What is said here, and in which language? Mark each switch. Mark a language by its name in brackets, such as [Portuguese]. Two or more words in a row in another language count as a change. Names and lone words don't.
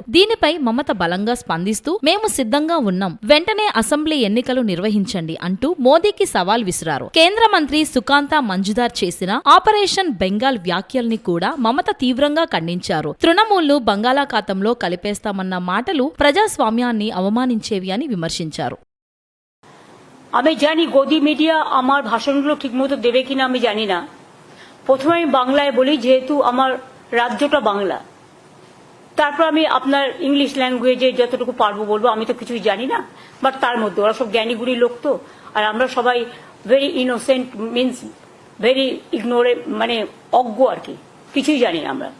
[Telugu] దీనిపై మమత బలంగా స్పందిస్తూ మేము సిద్ధంగా ఉన్నాం, వెంటనే అసెంబ్లీ ఎన్నికలు నిర్వహించండి అంటూ మోదీకి సవాల్ విసిరారు. కేంద్ర మంత్రి సుకాంత మంజుదార్ చేసిన ఆపరేషన్ బెంగాల్ వ్యాఖ్యల్ని కూడా మమత తీవ్రంగా ఖండించారు. తృణమూల్ను బంగాళాఖాతంలో కలిపేస్తామన్న మాటలు ప్రజాస్వామ్యాన్ని అవమానించేవి అని విమర్శించారు. [Bangla] আমি জানি গদি মিডিয়া আমার ভাষণগুলো ঠিকমতো দেবে কিনা আমি জানি না। প্রথমে আমি বাংলায় বলি, যেহেতু আমার রাজ্যটা বাংলা, তারপর আমি আপনার [English] English language [Bangla] যতটুকু পারবো বলবো। আমি তো কিছুই জানি না, বাট তার মধ্যে ওরা সব জ্ঞানীগুণী লোক তো, আর আমরা সবাই [English] very innocent, means very ignore, [Bangla] মানে অজ্ঞ আর কি, কিছুই জানি না আমরা।